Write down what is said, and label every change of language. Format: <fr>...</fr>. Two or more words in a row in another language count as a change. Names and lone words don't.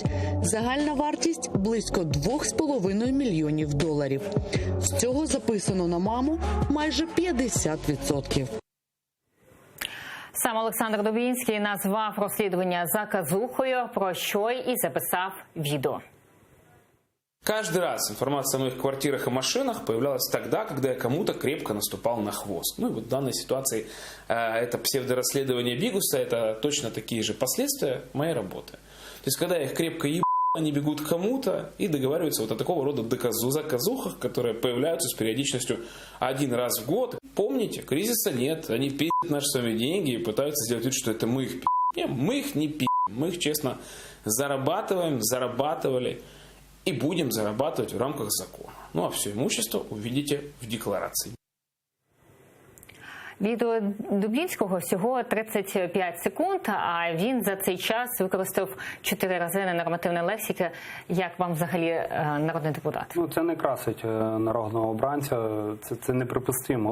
<uk>Загальна вартість – близько 2,5 мільйонів доларів. З цього записано на маму майже 50%. Сам Олександр Дубінський назвав розслідування заказухою, про що і записав відео.</uk> <ru>Каждый раз информация о моих квартирах и машинах появлялась тогда, когда я кому-то крепко наступал на хвост. Ну и вот в данной ситуации это псевдорасследование Бигуса, это точно такие же последствия моей работы. То есть когда я их крепко ебу, они бегут к кому-то и договариваются вот о такого рода заказухах, которые появляются с периодичностью один раз в год. Помните, кризиса нет, они пи***ят наши с вами деньги и пытаются сделать вид, что это мы их пи***ем. Мы их не пи***ем, мы их честно зарабатывали и будем зарабатывать в рамках закона. Ну а все имущество увидите в декларации.</ru> <uk>Відео Дубінського всього 35 секунд, а він за цей час використав 4 рази ненормативної лексики. Як вам взагалі народний депутат? Ну, це не красить народного обранця, це неприпустимо.</uk>